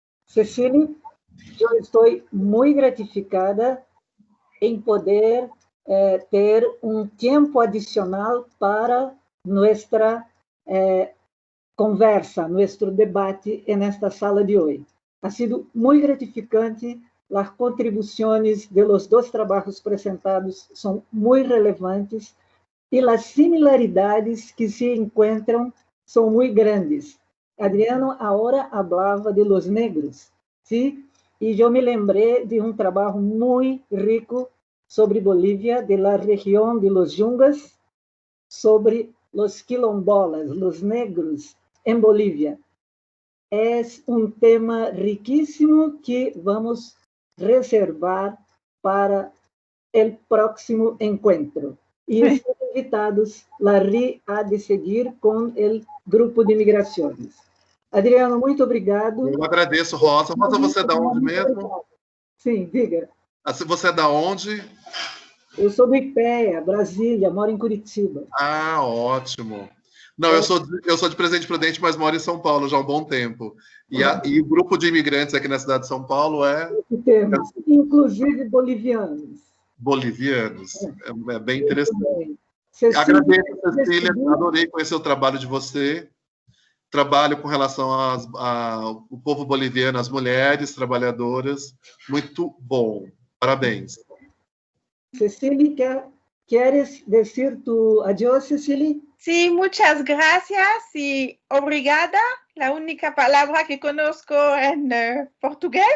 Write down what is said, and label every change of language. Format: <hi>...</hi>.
<pt>Cecília, eu estou muito gratificada em poder ter um tempo adicional para nossa conversa, nosso debate nesta sala de hoje.</pt> <es>Ha sido muy gratificante, las contribuciones de los dos trabajos presentados son muy relevantes y las similaridades que se encuentran son muy grandes. Adriano ahora hablaba de los negros, ¿sí? Y yo me lembré de un trabajo muy rico sobre Bolivia, de la región de los Yungas, sobre los quilombolas, los negros en Bolivia.</es> <pt>É um tema riquíssimo que vamos reservar para o próximo encontro. E estão invitados, Larry, a de seguir com o grupo de migrações. Adriano, muito obrigado. Eu agradeço, Rosa. Rosa, você é da onde mesmo? Sim, diga. Você é da onde? Eu sou do IPEA, Brasília, moro em Curitiba. Ah, ótimo. Não, eu sou de Presidente Prudente, mas moro em São Paulo já há um bom tempo. E o grupo de imigrantes aqui na cidade de São Paulo é... Temos, inclusive bolivianos. Bolivianos. É bem interessante. Cecília, agradeço, Cecília. Adorei conhecer o trabalho de você. Trabalho com relação ao povo boliviano, as mulheres trabalhadoras. Muito bom. Parabéns.</pt> <es>Cecília, ¿quieres decir tu adiós, Cecília? Sí, muchas gracias y obrigada, la única palabra que conozco en portugués.</es>